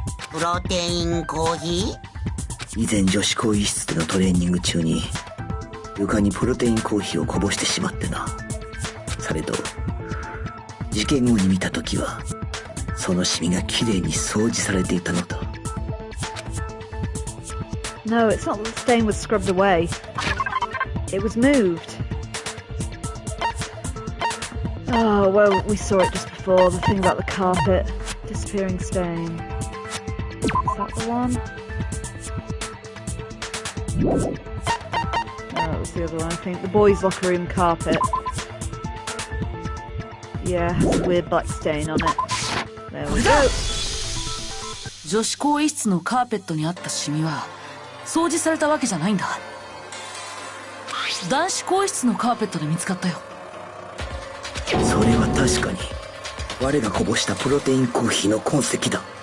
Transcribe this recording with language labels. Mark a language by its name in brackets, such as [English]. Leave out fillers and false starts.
[Japanese] プロテインコーヒー？以前女子更衣室でのトレーニング中に床にプロテインコーヒーをこぼしてしまってな。されど事件後に見た時はそのシミがきれいに掃除されていたのだ。 [English] No, it's not that the stain was scrubbed away. It was moved. Oh, well, we saw it just before. The thing about the carpet. Disappearing stain. Is that the one? No, that was the other one, I think. The boys' locker room carpet. Yeah, has a weird black stain on it. There we go. [Japanese] 女子更衣室のカーペットにあったシミは掃除されたわけじゃないんだ。男子更衣室のカーペットで見つかったよ。それは確かに我がこぼしたプロテインコーヒーの痕跡だ。